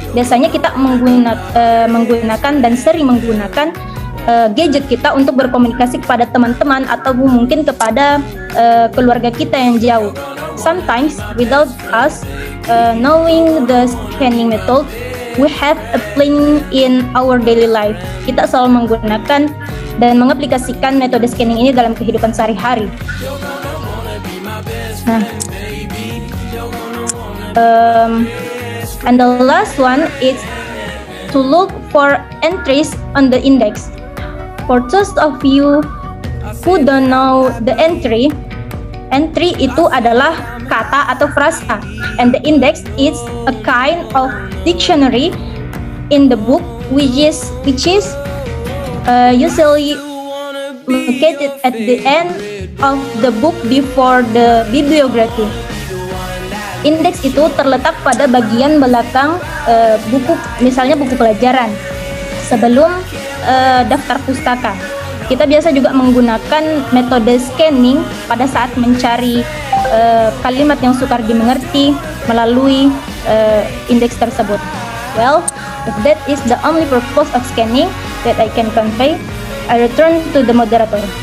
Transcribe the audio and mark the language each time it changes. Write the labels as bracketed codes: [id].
[id] Biasanya kita menggunakan dan sering menggunakan gadget kita untuk berkomunikasi kepada teman-teman atau mungkin kepada keluarga kita yang jauh. [en] Sometimes without us knowing the scanning method, we have a plan in our daily life. [id] Kita selalu menggunakan dan mengaplikasikan metode scanning ini dalam kehidupan sehari-hari. Nah, [en] and the last one is to look for entries on the index. For those of you who don't know the entry [id] itu adalah kata atau frasa, [en] and the index is a kind of dictionary in the book which is usually located at the end of the book before the bibliography. [id] Indeks itu terletak pada bagian belakang buku, misalnya buku pelajaran, sebelum daftar pustaka. Kita biasa juga menggunakan metode scanning pada saat mencari kalimat yang sukar dimengerti melalui indeks tersebut. [en] Well, if that is the only purpose of scanning that I can convey, I return to the moderator.